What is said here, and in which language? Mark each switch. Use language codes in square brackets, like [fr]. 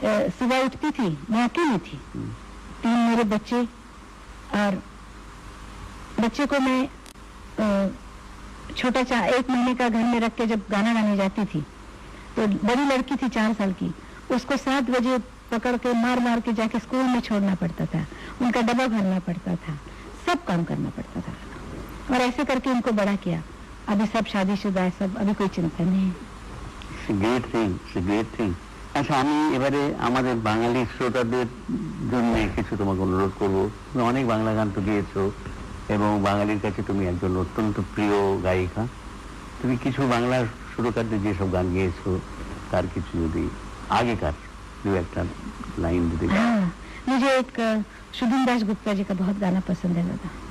[hi] सुबह उठती थी, मैं अकेली थी, 3 मेरे बच्चे, और बच्चे को मैं छोटा 1 महीने का घर में रख के जब गाना गाने जाती थी, तो बड़ी लड़की थी 4 साल की, उसको 7 बजे पकड़ के मार मार के जाके स्कूल में छोड़ना पड़ता था, उनका डब्बा भरना पड़ता था, सब काम करना पड़ता था, और ऐसे करके उनको बड़ा किया। अभी सब शादीशुदा है, सब, अभी कोई चिंता नहीं है। [en] Great thing. [bn] আচ্ছা, আমি এবারে আমাদের বাঙালি শ্রোতাদের জন্য কিছু তোমাকে অনুরোধ করবো। তুমি অনেক বাংলা গান তো গেয়েছো এবং বাঙালির কাছে তুমি একজন অত্যন্ত প্রিয় গায়িকা। তুমি কিছু বাংলা সুরকারদের যেসব গান গেয়েছো তার কিছু যদি আগেকার [hi] दो एक लाइन दे। हाँ, मुझे एक शुभम दास गुप्ता जी का बहुत गाना पसंद है दादा।